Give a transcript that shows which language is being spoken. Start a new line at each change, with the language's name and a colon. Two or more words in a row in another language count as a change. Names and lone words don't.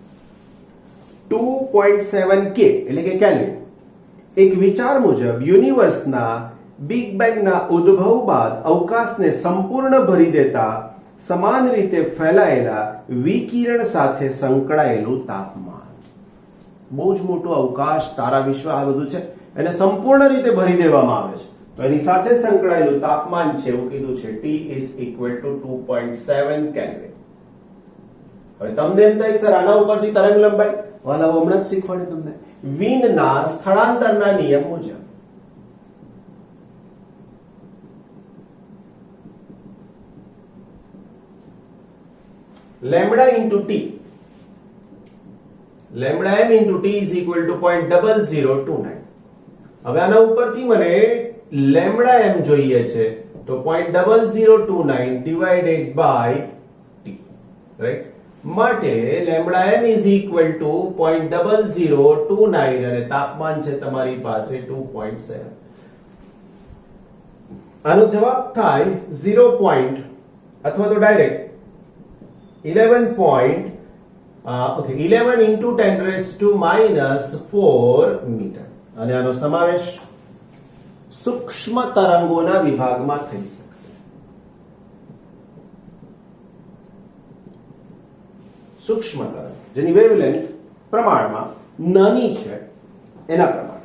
Gujarati: 2.7 K એટલે કે કેલ્વિન એક વિચાર મુજબ યુનિવર્સના બિગ બેંગના ઉદ્ભવ બાદ અવકાશને સંપૂર્ણ ભરી દેતા સમાન રીતે ફેલાયેલા વિકિરણ સાથે સંકળાયેલું તાપમાન બહુ જ મોટો અવકાશ તારા વિશ્વ આ બધું છે એને સંપૂર્ણ રીતે ભરી દેવામાં આવે છે તો એની સાથે સંકળાયેલું તાપમાન છે એવું કીધું છે
English: T is equal to
Gujarati: 2.7 કેલ્વિન હવે તમને એમ થાય સર આના ઉપરથી તરંગ લંબાઈ વાલા હમણાં જ શીખવાડે તમને વીનના સ્થળાંતરના નિયમ મુજબ
English: lambda into t lambda m into t is equal to
Gujarati: 0.0029 હવે આના ઉપરથી મને
English: lambda m
Gujarati: જોઈએ છે તો 0.0029
English: divided by t
Gujarati: રાઈટ માટે
English: lambda m is equal to
Gujarati: 0.0029 અને તાપમાન છે તમારી પાસે 2.7 આનો જવાબ થાય 0. અથવા તો ડાયરેક્ટ 11
English: into 10 raised to minus 4
Gujarati: મીટર અને આનો સમાવેશ સૂક્ષ્મ તરંગોના વિભાગમાં થઈ શકશે. સૂક્ષ્મ તરંગ જેની વેવલેન્થ પ્રમાણમાં નાની છે એના પ્રમાણે.